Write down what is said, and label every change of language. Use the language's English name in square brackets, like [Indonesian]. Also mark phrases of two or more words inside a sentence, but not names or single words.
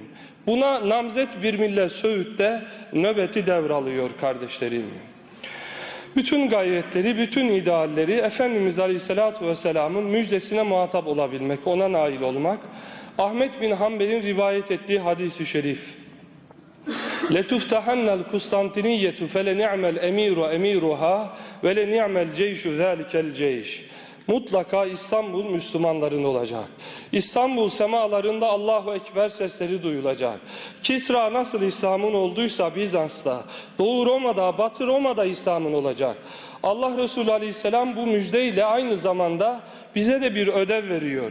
[Turkish] Buna namzet bir millet Söğüt'te nöbeti devralıyor kardeşlerim. Bütün gayretleri, bütün idealleri Efendimiz Aleyhisselatü Vesselam'ın müjdesine muhatap olabilmek, ona nail olmak. Ahmet bin Hanbel'in rivayet ettiği hadis-i şerif. [Arabic] لَتُفْتَحَنَّ الْكُسْتَنْتِنِيَّةُ فَلَنِعْمَ الْاَمِيرُ اَمِيرُهَا وَلَنِعْمَ الْجَيْشُ ذَٰلِكَ الْجَيْشِ. [Turkish] Mutlaka İstanbul Müslümanların olacak. İstanbul semalarında Allahu Ekber sesleri duyulacak. Kisra nasıl İslam'ın olduysa Bizans'ta, Doğu Roma'da, Batı Roma'da İslam'ın olacak. Allah Resulü Aleyhisselam bu müjdeyle aynı zamanda bize de bir ödev veriyor.